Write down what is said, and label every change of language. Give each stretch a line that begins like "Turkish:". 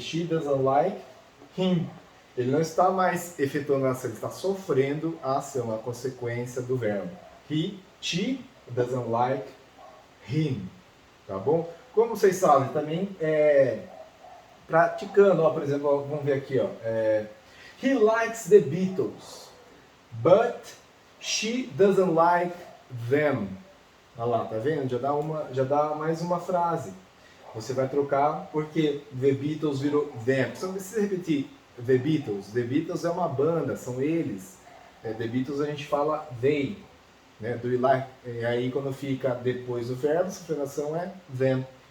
Portuguese: She doesn't like him. Ele não está mais efetuando a ação, ele está sofrendo a ação, a consequência do verbo.
English: She doesn't like him. Tá bom?
Portuguese: Como vocês sabem, também praticando, ó, por exemplo, ó, vamos ver aqui, ó.
English: He likes the Beatles, but she doesn't like them.
Portuguese: Olha lá, tá vendo? Já dá mais uma frase. Você vai trocar porque The Beatles virou them. Só precisa repetir The Beatles. The Beatles é uma banda, são eles. The Beatles a gente fala they. Né? Do you like? E aí quando fica depois do verbo, a afirmação é them.